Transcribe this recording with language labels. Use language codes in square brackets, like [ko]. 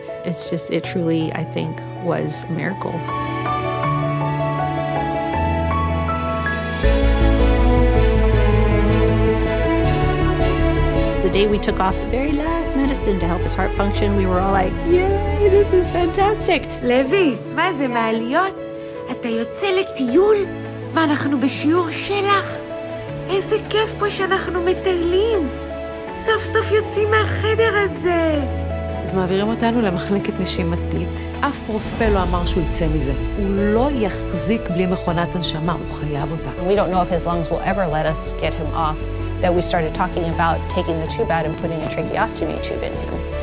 [en] It's just, it truly, I think, was a miracle. The day we took off the very last medicine to help his heart function, we were all like, yay, this is fantastic. [he] לוי, מה זה מעליות? אתה יוצא לטיול ואנחנו בשיעור שלך? איזה כיף פה שאנחנו מטיילים. סוף סוף יוצאים מהחדר הזה. אז מעבירים אותנו למחלקת נשימתית. אף רופא לא אמר שהוא יצא מזה. הוא לא יחזיק בלי מכונת הנשמה, הוא חייב אותה. [en] We don't know if his lungs will ever let us get him off, that we started talking about taking the tube out and putting a tracheostomy tube in him.